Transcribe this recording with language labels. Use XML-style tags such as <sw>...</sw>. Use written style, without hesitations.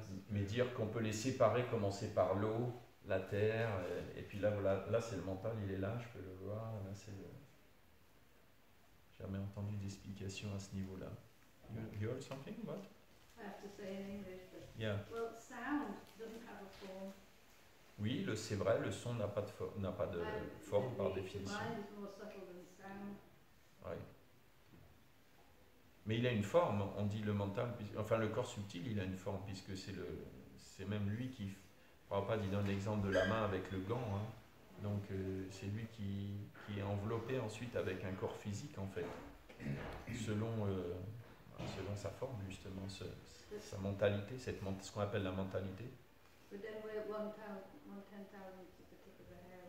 <fr>Mais dire qu'on peut les séparer, commencer par l'eau, la terre, et puis là, voilà, là c'est le mental, il est là, je peux le voir. Là, c'est le... Jamais entendu d'explication à ce niveau-là.</fr> <en>You heard something? What? I have to say in English, but Yeah. well, sound doesn't have a form.</en> <fr>Oui, c'est vrai, le son n'a pas de, forme par définition.</fr> <en>The mind is more subtle than sound.</en> <fr>Oui. Mais il a une forme, on dit le mental, enfin le corps subtil, il a une forme, puisque c'est même lui qui, Prabhupada, il donne l'exemple de la main avec le gant, hein. Donc c'est lui qui est enveloppé ensuite avec un corps physique en fait, selon sa forme justement, sa mentalité, ce qu'on appelle la mentalité.</fr> <en>But then we're 1/10,000th of the tip of the hair.</en>